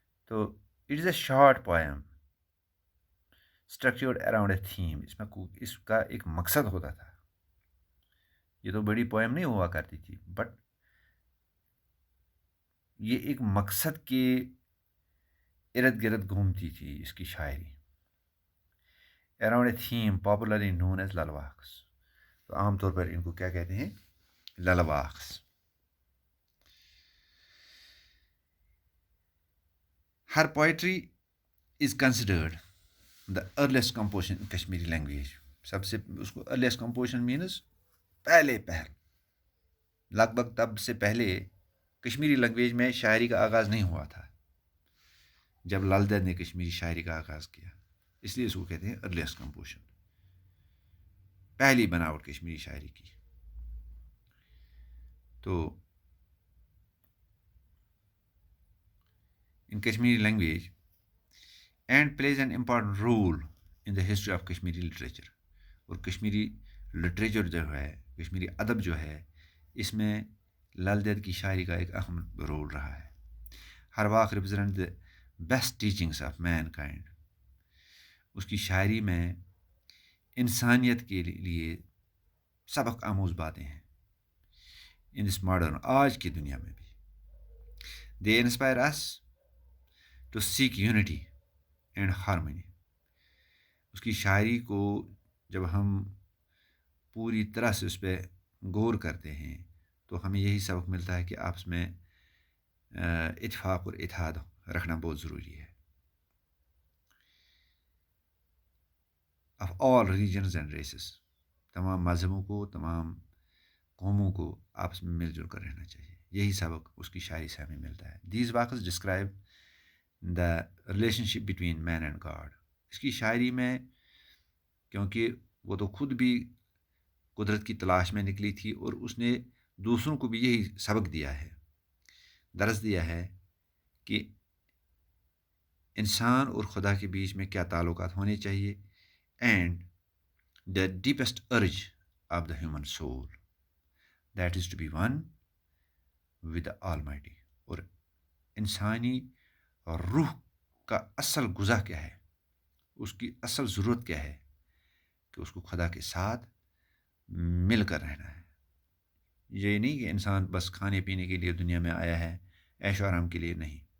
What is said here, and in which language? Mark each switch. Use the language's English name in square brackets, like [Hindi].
[English] تو it is a short poem structured around a theme. [Urdu] اس کا ایک مقصد ہوتا تھا. یہ تو بڑی پوئم نہیں ہوا کرتی تھی بٹ یہ ایک مقصد کے ارد گرد گھومتی تھی اس کی شاعری. [English] Around a theme popularly known as Lal Vakhs. [Urdu] تو عام طور پر ان کو کیا کہتے ہیں؟ للواکس. [English] Her poetry is considered the earliest composition in Kashmiri language. [Urdu] سب سے اس کو ارلیسٹ کمپوزیشن مینز پہلے لگ بھگ تب سے پہلے کشمیری لینگویج میں شاعری کا آغاز نہیں ہوا تھا جب لال دید نے کشمیری شاعری کا آغاز کیا. اس لیے اس کو کہتے ہیں ارلیسٹ کمپوزیشن، پہلی بناوٹ کشمیری شاعری کی. [English] تو in Kashmiri language and plays an important role in the history of Kashmiri literature. [Urdu] اور کشمیری لٹریچر جو ہے، کشمیری ادب جو ہے، اس میں لال دید کی شاعری کا ایک اہم رول رہا ہے. [English] Her vakh represent the best teachings of mankind. [Urdu] اس کی شاعری میں انسانیت کے لیے سبق آموز باتیں ہیں. [English] in this modern [Urdu] آج کی دنیا میں بھی [English] They inspire us to seek unity and harmony. [Urdu] اس کی شاعری کو جب ہم پوری طرح سے اس پہ غور کرتے ہیں تو ہمیں یہی سبق ملتا ہے کہ آپس میں اتفاق اور اتحاد رکھنا بہت ضروری ہے. [English] Of all religions and races. [Urdu] تمام مذہبوں کو، تمام قوموں کو آپس میں مل جل کر رہنا چاہیے. یہی سبق اس کی شاعری سے ہمیں ملتا ہے. [English] These vakhs describe the relationship between man and God. [Urdu] اس کی شاعری میں کیونکہ وہ تو خود بھی قدرت کی تلاش میں نکلی تھی اور اس نے دوسروں کو بھی یہی سبق دیا ہے، درس دیا ہے کہ انسان اور خدا کے بیچ میں کیا تعلقات ہونے چاہیے. [English] And the deepest urge of the human soul that is to be one with the Almighty. [Urdu] اور انسانی روح کا اصل غذا کیا ہے، اس کی اصل ضرورت کیا ہے کہ اس کو خدا کے ساتھ مل کر رہنا ہے. یہ نہیں کہ انسان بس کھانے پینے کے لیے دنیا میں آیا ہے، عیش و آرام کے لیے نہیں.